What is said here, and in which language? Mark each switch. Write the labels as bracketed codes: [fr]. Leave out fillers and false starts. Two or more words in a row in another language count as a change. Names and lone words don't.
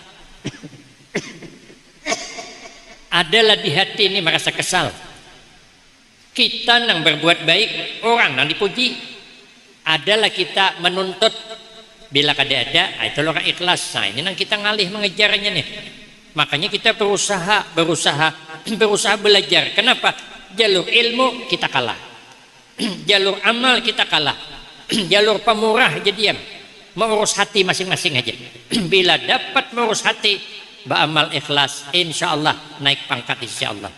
[id] Adalah di hati ini merasa kesal. [bjn] Kita nang berbuat baik, orang nang dipuji. Adalah kita menuntut bila kada ada, itu orang ikhlas. Nah, ini nang kita ngalih mengejarnya nih. [id] Makanya kita berusaha belajar. Kenapa? Jalur ilmu kita kalah, jalur amal kita kalah, jalur pemurah jadi diam. Mengurus hati masing-masing aja. Bila dapat mengurus hati, beramal ikhlas, [ar] insya Allah [id] naik pangkat [ar] insya Allah.